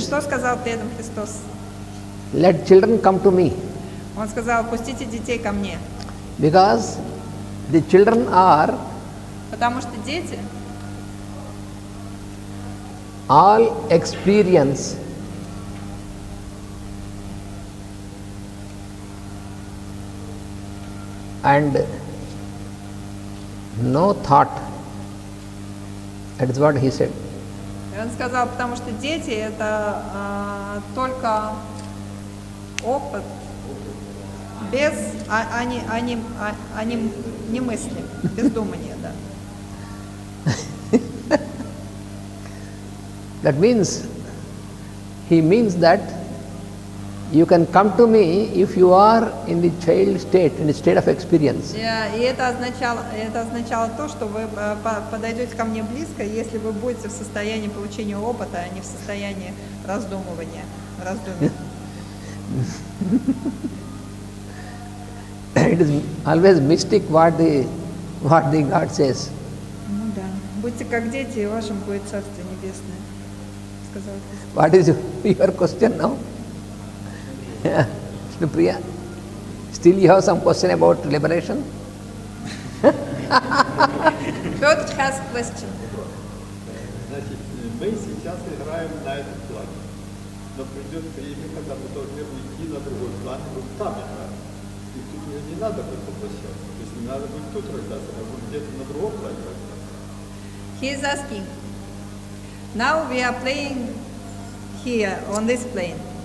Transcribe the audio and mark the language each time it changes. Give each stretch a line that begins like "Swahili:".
Russian: Что сказал при этом Христос?
English: let children come to me,
Russian: Он сказал, пустите детей ко мне.
English: because the children are
Russian: Потому что дети
English: all experience and no thought. That is what he said.
Russian: Он сказал, потому что дети это только опыт, без, они не мысли, без думания, да.
English: That means, he means that you can come to me if you are in the child state, in the state of experience.
Russian: И это означало то, что вы подойдете ко мне близко, если вы будете в состоянии получения опыта, а не в состоянии раздумывания, раздумий.
English: It is always mystic what the God says.
Russian: Ну да. Будьте как дети, и вашим будет Царствие Небесное, сказал Христос.
English: What is your question now? Priya, still you have some question about liberation? Piotr has question.
Russian: Значит, мы сейчас играем на этом плане, но придет время, когда мы должны уйти на другой план, и вот там играем. И тут уже не надо будет возвращаться. То есть не надо будет тут рождаться, а будет где-то на другом плане рождаться.
English: He is asking, now we are playing here on this plane.